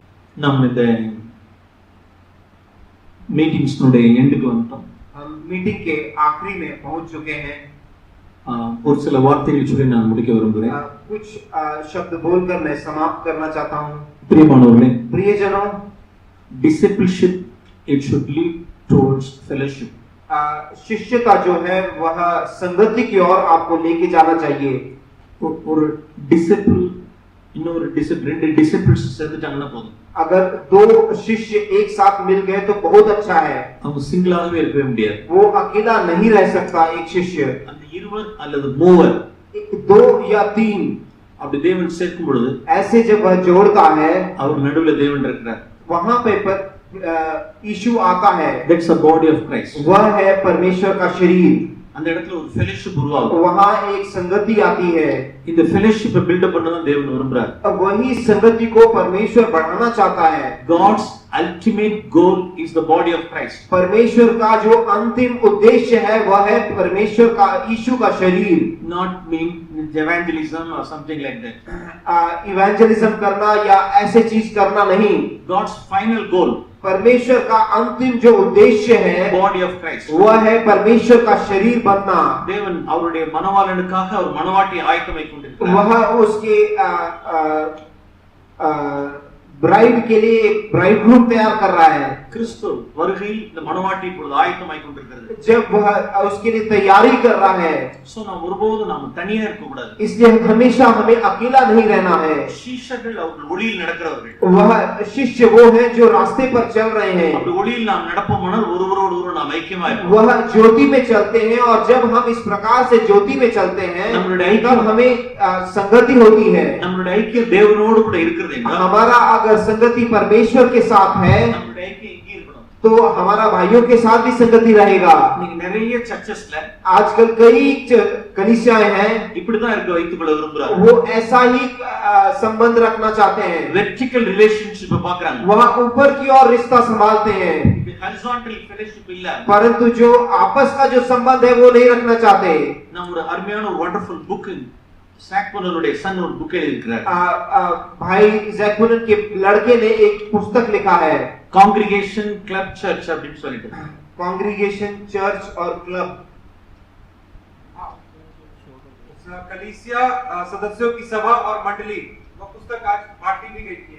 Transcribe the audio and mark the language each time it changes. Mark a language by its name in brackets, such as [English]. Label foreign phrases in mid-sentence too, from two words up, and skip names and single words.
[Tamil] நாம் இந்த மீட்டிங்ஸ் னுடைய எண்டுக்கு வந்துட்டோம். [Hindi] हम मीटिंग के आखिरी में पहुंच चुके हैं. [Tamil] ஒரு சில வார்த்தைகள் சொல்லி நான் முடிக்க விரும்புகிறேன். [Hindi] कुछ शब्द बोलकर मैं समाप्त करना चाहता हूं. [Tamil] பிரியமானவர்களே, [Hindi] प्रियजनों, [English] discipleship it should lead towards fellowship. [Hindi] शिष्यता जो है वह संगति की ओर आपको लेके जाना चाहिए. [Tamil] ஒரு டிசிபிள் இன்னொரு டிசிபிள் ரெண்டு டிசிபிள்ஸ் சேர்ந்துட்டாங்கன்னா போதும். [Hindi] अगर दो शिष्य एक साथ मिल गए तो बहुत अच्छा है. [Tamil] அவங்க சிங்கிளாகவே இருக்கவே முடியாது. [Hindi] वो अकेला नहीं रह सकता एक शिष्य. [Tamil] அந்த இருவர் அல்லது மூவர், [Hindi] दो या तीन [Tamil] அப்படி தேவன் சேர்க்கும் பொழுது [Hindi] ऐसे जब वह जोड़ता है, [Tamil] அவர் நடுவுல தேவன் இருக்கிறார். [Hindi] वहां पे यीशु आता है. [English] That's the body of Christ. [Hindi] वह है परमेश्वर का शरीर. [Tamil] அந்த இடத்துல ஒரு fellowship உருவாகும். [Hindi] वहां एक संगति आती है. [Tamil] இந்த [English] fellowship build up [Tamil] பண்ணதான் தேவன் விரும்புறார். [Hindi] वही संगति को परमेश्वर बढ़ाना चाहता है. [English] God's ultimate goal is the body of Christ. [Hindi] परमेश्वर का जो अंतिम उद्देश्य है वह है परमेश्वर का यीशु का शरीर. [English] Not mean evangelism or something like that. [Hindi] इवेंजलिज्म करना या ऐसे चीज करना नहीं. [English] God's final goal, [Hindi] परमेश्वर का अंतिम जो उद्देश्य है [English] body of Christ, [Hindi] वह है परमेश्वर का शरीर बनना. [Tamil] தேவன் அவருடைய மனவாளனுக்காக அவர் மனவாட்டியை ஆயத்தமாய் கொண்டிருக்கிறார். [Hindi] वह उसके ब्राइड के लिए एक ब्राइडग्रूम तैयार कर रहा है. [Tamil] கிறிஸ்து வருகையில் இந்த மனவாட்டி இப்பொழுது ஆயத்தமாய் கொண்டிருக்கிறது. [Hindi] जब वह उसके लिए तैयारी कर रहा है, [Tamil] சோ நாம் ஒருபோதும் நாம் தனியா இருக்க கூடாது. [Hindi] इसलिए हमेशा हमें अकेला नहीं रहना है. [Tamil] சீஷர்கள் அவர்கள் ஒளியில் நடக்கிறவர்கள். [Hindi] वह शिष्य वो हैं जो रास्ते पर चल रहे हैं. [Tamil] அப்படி ஒளியில் நாம் நடப்போமானால் ஒருவரோடு ஒருவர் நாம் ஐக்கியமாய் இருப்போம். [Hindi] वह ज्योति में चलते हैं और जब हम इस प्रकार से ज्योति में चलते हैं तब हमें संगति होती है. [Tamil] நம்மளுடைய ஐக்கியம் தேவனோடு கூட இருக்கிறது என்றால், [Hindi] हमारा अगर संगति परमेश्वर के साथ है [Tamil] நம்மளுடைய ஐக்கியம் இங்கே இருக்கணும். [Hindi] तो हमारा भाइयों के साथ भी संगति रहेगा. [Tamil] நீங்க நிறைய சர்ச்சஸ்ல [Hindi] आजकल कई कलीसियाएं हैं, [Tamil] இப்படிதான் இருக்க வைத்துக் கொள்ள விரும்புறாங்க. [Hindi] वो ऐसा ही संबंध रखना चाहते हैं. [English] vertical relationship [Tamil] பார்க்கறாங்க. [Hindi] वहां ऊपर की ओर रिश्ता संभालते हैं, [English] horizontal fellowship [Tamil] இல்ல. [Hindi] परंतु जो आपस का जो संबंध है वो नहीं रखना चाहते. [Tamil] நம்ம ஒரு அருமையான ஒரு [English] wonderful book [Tamil] சैकपुनனுடைய சன் ஒரு புக் எழுதியிருக்கிறார். [Hindi] भाई जैकपुनन के लड़के ने एक पुस्तक लिखा है, [English] congregation club church [Tamil] அப்படின்னு சொல்லிட்டு. [English] congregation church [Hindi] और क्लब, कलीसिया सदस्यों की सभा और मंडली. वो पुस्तक आज बांटी भी गई थी.